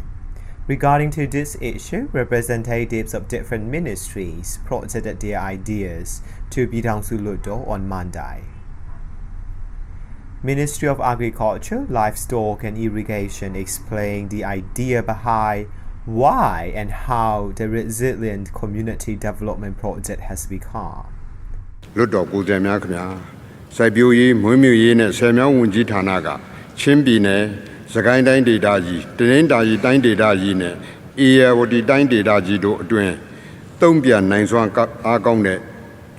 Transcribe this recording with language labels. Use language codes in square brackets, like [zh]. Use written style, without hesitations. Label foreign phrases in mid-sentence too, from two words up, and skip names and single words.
[en] Regarding to this issue, representatives of different ministries presented their ideas to Pyidaungsu Hluttaw on Monday. Ministry of Agriculture, Livestock and Irrigation explained the idea behind why and how the Resilient Community Development Project has become. [my] လွတ်တော်ကိုယ်စားများခင်ဗျာစိုက်ပျိုးရေးမွေးမြူရေးနဲ့ဆယ်မြောင်းဝန်ကြီးဌာနကချင်းပြည်နယ်စကိုင်းတိုင်းဒေသကြီးတနင်္သာရီ တိုင်းဒေသကြီးနဲ့အေရဝတီတိုင်းဒေသကြီးတို့အတွင်းသုံးပြန်နိုင်စွမ်းအားကောင်းတဲ့လူ